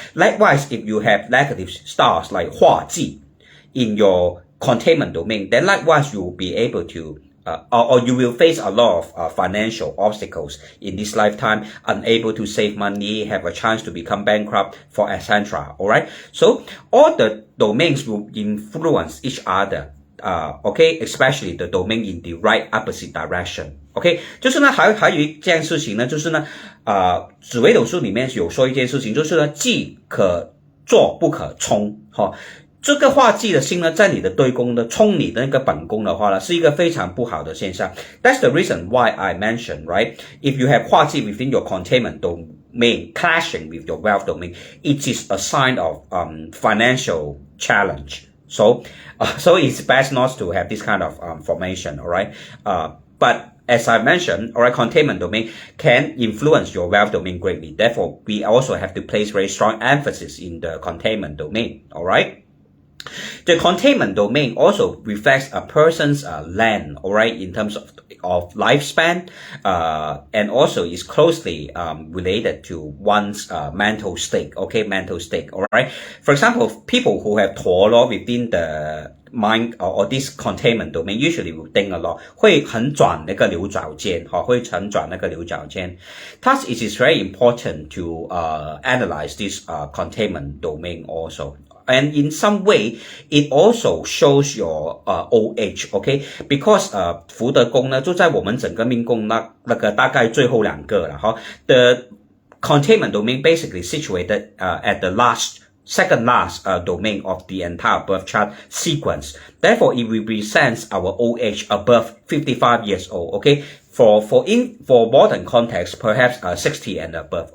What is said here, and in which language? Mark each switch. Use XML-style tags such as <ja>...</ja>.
<en>Likewise, if you have negative stars like Hua Ji in your containment domain, then likewise you will be able to or you will face a lot of financial obstacles in this lifetime, unable to save money, have a chance to become bankrupt, for etc. All right. So all the domains will influence each other. Okay, especially the domain in the right opposite direction.</en> <zh>OK， 就是呢，还有一件事情呢，就是呢，紫微斗数里面有说一件事情，就是呢，忌可坐不可冲，哈。这个化忌的星呢，在你的对宫呢，冲你的那个本宫的话呢，是一个非常不好的现象。</zh> <en>That's the reason why I mentioned, right? If you have 化忌 within your containment domain clashing with your wealth domain, it is a sign of financial challenge. So it's best not to have this kind of formation, all right? But as I mentioned, all right, containment domain can influence your wealth domain greatly. Therefore, we also have to place very strong emphasis in the containment domain, all right? The containment domain also reflects a person's land, all right, in terms of lifespan, and also is closely related to one's mental state, okay, mental state, all right. For example, people who have 陀螺 within the mind or this containment domain usually will think a lot,</en> <zh>会很转那个牛角尖，会很转那个牛角尖。</zh> <en>Thus, it is very important to analyze this containment domain also. And in some way, it also shows your old age, okay?</en> <zh>Because 福德宫呢，就在我们整个命宫那个大概最后两个了哈。</zh> <en>The containment domain basically situated at the second last domain of the entire birth chart sequence. Therefore, it represents our old age above 55 years old, okay? for modern context, perhaps 60 and above.</en>